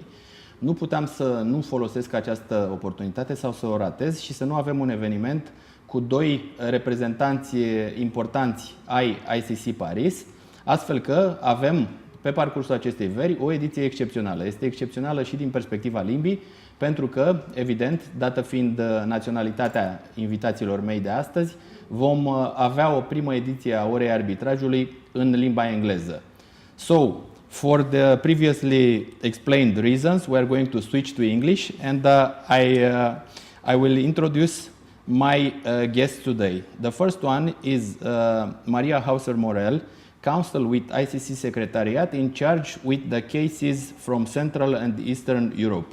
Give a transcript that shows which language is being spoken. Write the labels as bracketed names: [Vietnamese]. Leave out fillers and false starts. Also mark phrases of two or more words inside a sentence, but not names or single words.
[Romanian] Nu puteam să nu folosesc această oportunitate sau să o ratez și să nu avem un eveniment cu doi reprezentanți importanți ai ICC Paris, astfel că avem pe parcursul acestei veri o ediție excepțională. Este excepțională și din perspectiva limbii, pentru că, evident, dată fiind naționalitatea invitațiilor mei de astăzi, vom avea o primă ediție a orei arbitrajului în limba engleză. [English] So, for the previously explained reasons, we are going to switch to English, and I will introduce my guests today. The first one is Maria Hauser-Morel, Counsel with ICC Secretariat in charge with the cases from Central and Eastern Europe.